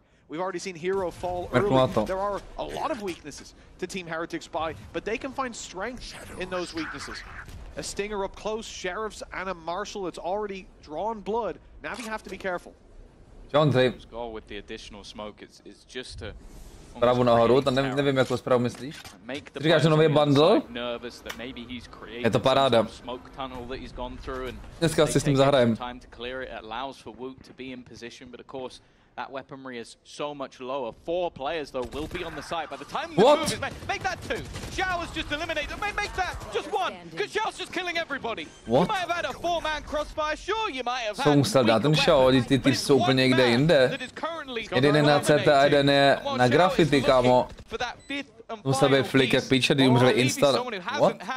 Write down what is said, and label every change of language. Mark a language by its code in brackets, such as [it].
[en] We've already seen Hero fall early. There are a lot of weaknesses to Team Heretic's buy, but they can find strength in those weaknesses. A Stinger up close, Sheriffs and a Marshal that's already drawn blood. NAVI have to be careful. John go with the additional smoke. It's just to [cs] Pravu nahoru, to nevím, jak to zprávu myslíš. Ty říkáš, že nový bundle? Je to paráda. Dneska si s tím zahrajem. [en] That weaponry is so much lower. 4 players though will be on the site by the time the move is made. Make that 2. Xiao is just eliminated. Make that just 1. Because Xiao's just killing everybody. What? You might have had a 4-man crossfire. Sure, you might have had. [cs] Co musel dát ten Xiao? Ty jsou úplně někde jinde. Jeden je na CT a jeden je na graffiti, kámo. Musel být flick jak píče, kdy umřeli insta. [en] What?